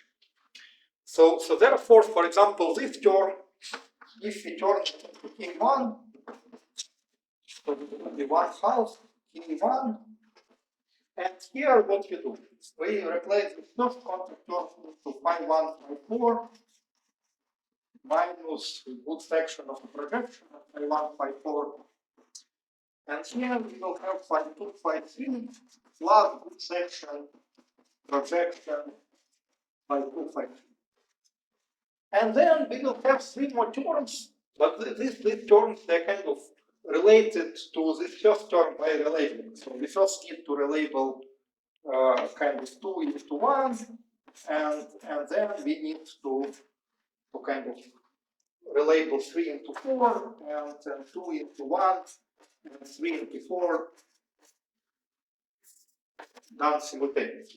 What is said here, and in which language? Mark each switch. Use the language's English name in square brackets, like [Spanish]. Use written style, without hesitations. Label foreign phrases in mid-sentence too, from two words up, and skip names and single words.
[English] So therefore, for example, this term, if we turn it to k1, so it will be 1/2 k1, and here what we do, we replace the first contact term into phi 1, phi 4, minus good section of the projection of phi 1, phi 4, and here we will have phi 2, phi 3, plus good section projection phi 2, phi 3. And then we will have three more terms, but these terms, they're kind of related to this first term by relating. So we first need to relabel kind of 2 into 1, and then we need to kind of relabel 3 into 4, and 2 into 1, and 3 into 4 done simultaneously.